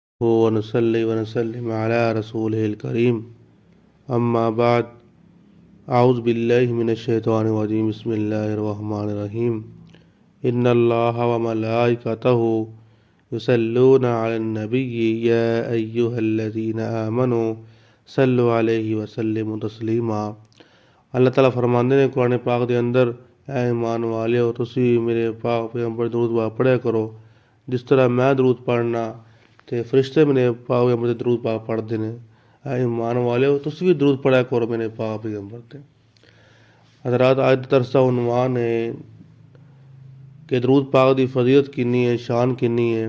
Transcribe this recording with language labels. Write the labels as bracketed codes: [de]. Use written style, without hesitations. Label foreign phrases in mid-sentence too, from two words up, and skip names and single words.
[ar] ونصلي ونسلم على رسوله الكريم أما بعد أعوذ بالله من الشيطان الرجيم بسم الله الرحمن الرحيم إن الله وملائكته يصلون على النبي يا أيها الذين آمنوا صلوا عليه وسلموا تسليما. [pa] اللہ تعالیٰ فرماندے نے قرآن پاک دے اندر، اے ایمان والیو تسی میرے پاک پیغمبر درود پاک پڑھیا کرو جس طرح میں درود پڑھنا تے فرشتے میرے پاک پیغمبر تے درود پاک پڑھدے نے. اے ایمان والیو تسی بھی درود پڑھیا کرو میرے پاک پیغمبر تے. حضرات اج دا درس دا عنوان ہے کہ درود پاک دی فضیلت کنی ہے، شان کنی ہے.